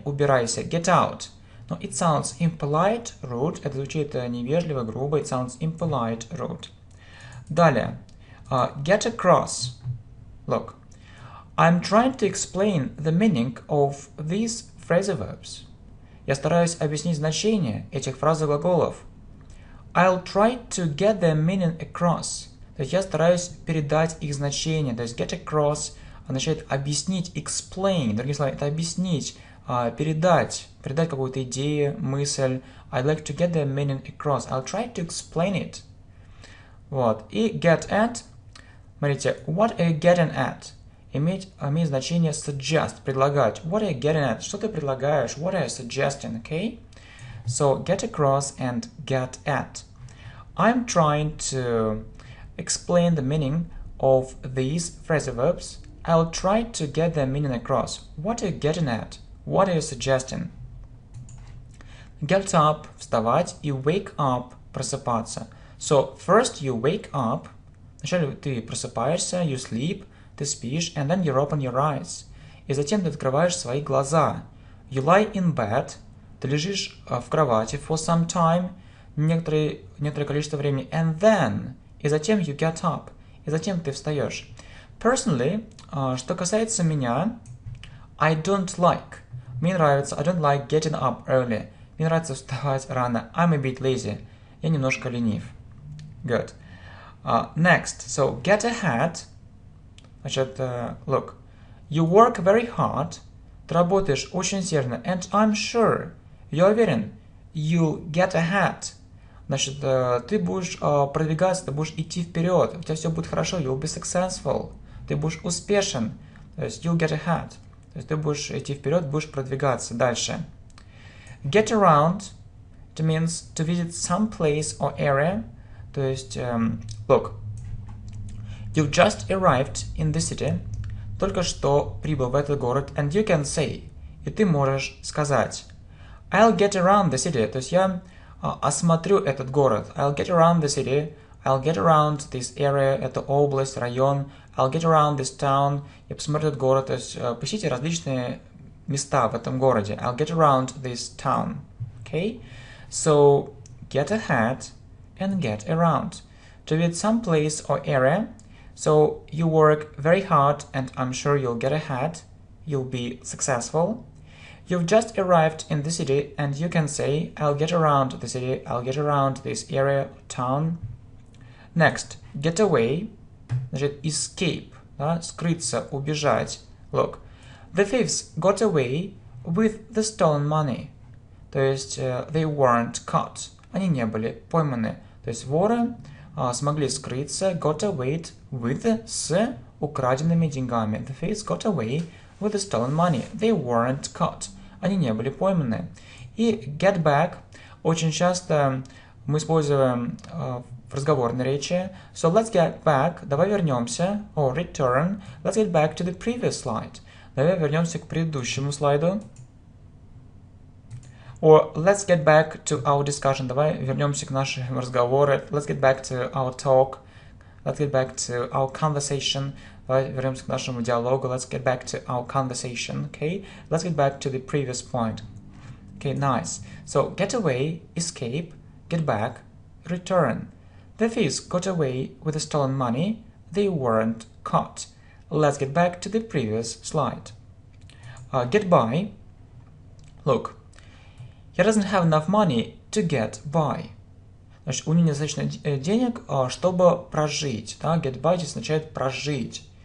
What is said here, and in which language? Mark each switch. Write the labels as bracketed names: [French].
[Russian] Убирайся. [English] Get out. [Russian] Но [English] it sounds impolite, rude. [Russian] Это звучит невежливо, грубо. [English] It sounds impolite, rude. Далее. Get across. Look. I'm trying to explain the meaning of these phrasal verbs. [Russian] Я стараюсь объяснить значение этих фразовых глаголов. [English] I'll try to get their meaning across. [Russian] То есть я стараюсь передать их значение. То есть [English] get across [Russian] означает объяснить, [English] explain. [Russian] Другими словами, это объяснить, передать какую-то идею, мысль. [English] I'd like to get their meaning across. I'll try to explain it. [Russian] Вот. И [English] get at. [Russian] Смотрите, [English] what are you getting at? [Russian] Имеет значение suggest, предлагать. [English] What are you getting at? [Russian] Что ты предлагаешь? [English] What are you suggesting? Okay? So get across and get at. I'm trying to explain the meaning of these phrasal verbs. I'll try to get their meaning across. What are you getting at? What are you suggesting? Get up, [Russian] вставать, и [English] wake up, [Russian] просыпаться. [English] So, first you wake up. [Russian] Вначале ты просыпаешься, [English] you sleep, [Russian] ты спишь, [English] and then you open your eyes. [Russian] И затем ты открываешь свои глаза. [English] You lie in bed. [Russian] Ты лежишь в кровати [English] for some time, [Russian] некоторое количество времени. [English] And then, [Russian] и затем [English] you get up. [Russian] И затем ты встаешь. [English] Personally, [Russian] что касается меня, [English] I don't like. [Russian] Мне нравится, [English] I don't like getting up early. [Russian] Мне нравится вставать рано. [English] I'm a bit lazy. [Russian] Я немножко ленив. [English] Good. Next. So, get ahead. [Russian] Значит, [English] look. You work very hard. [Russian] Ты работаешь очень сильно. [English] And I'm sure. [Russian] Я уверен. [English] You'll get ahead. [Russian] Значит, ты будешь продвигаться, ты будешь идти вперед. У тебя все будет хорошо. [English] You'll be successful. [Russian] Ты будешь успешен. То есть, [English] you'll get ahead. [Russian] То есть, ты будешь идти вперед, будешь продвигаться дальше. [English] Get around. It means to visit some place or area. [Russian] То есть, [English] look. You just arrived in the city. [Russian] Только что прибыл в этот город. [English] And you can say. [Russian] И ты можешь сказать. [English] I'll get around the city. [Russian] То есть, я осмотрю этот город. [English] I'll get around the city. I'll get around this area. [Russian] Это область, район. [English] I'll get around this town. [Russian] Я посмотрю этот город. То есть, посетите различные места в этом городе. [English] I'll get around this town. Okay? So, get ahead and get around. To visit some place or area. So, you work very hard and I'm sure you'll get ahead. You'll be successful. You've just arrived in the city and you can say, I'll get around the city, I'll get around this area, town. Next, get away. [Russian] Значит, [English] escape, [Russian] да, скрыться, убежать. [English] Look, the thieves got away with the stolen money. [Russian] То есть, [English] they weren't caught. [Russian] Они не были пойманы. То есть, воры смогли скрыться, [English] got away with, [Russian] с украденными деньгами. [English] The thieves got away with the stolen money. They weren't caught. [Russian] Они не были пойманы. И [English] get back [Russian] очень часто мы используем в разговорной речи. [English] So let's get back. [Russian] Давай вернемся. [English] Or return. Let's get back to the previous slide. [Russian] Давай вернемся к предыдущему слайду. [English] Or let's get back to our discussion. [Russian] Давай вернемся к нашему разговору. [English] Let's get back to our talk. Let's get back to our conversation. [Russian] Давай вернемся к нашему диалогу. [English] Let's get back to our conversation. Okay, let's get back to the previous point. Okay, nice. So get away, escape, get back, return. The thieves got away with the stolen money. They weren't caught. Let's get back to the previous slide. Get by. Look, he doesn't have enough money to get by. [Russian] Значит, у него недостаточно денег, чтобы прожить. Да? Get by здесь означает прожить.